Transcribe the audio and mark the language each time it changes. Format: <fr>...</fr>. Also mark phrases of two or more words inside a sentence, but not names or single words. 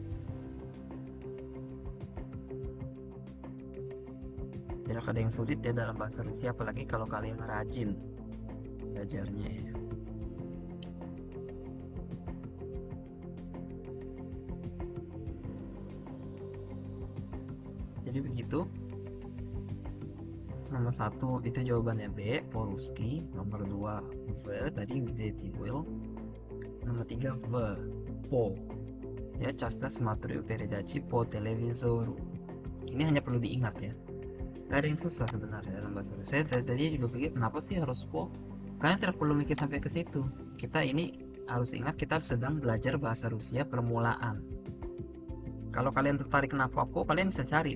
<id>Tidak ada yang sulit ya dalam bahasa Rusia, apalagi kalau kalian rajin belajarnya ya. Jadi begitu. Nomor 1 itu jawabannya B, po-ruski. Nomor 2 V, tadi</id> <ru>где ты был.</ru> <id>Nomor 3 V, po. Ya,</id> <ru>часто смотрю передачи по телевизору.</ru> <id>Ini hanya perlu diingat ya. Gak ada yang susah sebenarnya dalam bahasa Rusia. Saya tadi juga pikir kenapa sih harus po? Kalian tidak perlu mikir sampai ke situ. Kita ini harus ingat kita sedang belajar bahasa Rusia permulaan. Kalau kalian tertarik kenapa po, kalian bisa cari.</id>